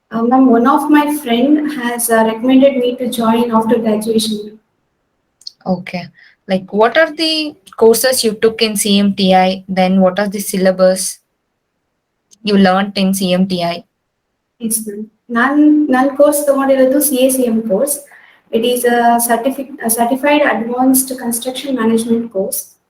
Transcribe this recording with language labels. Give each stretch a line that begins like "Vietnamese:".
English: Ma'am, one of my friend has recommended me to join after graduation. Okay, like what are the courses you took in CMTI? Then what are the syllabus you learned in CMTI? Yes, ma'am.
Kannada: ನಾನು course ತಗೊಂಡಿರೋದು CACM course.
English: It is a certified advanced construction management course.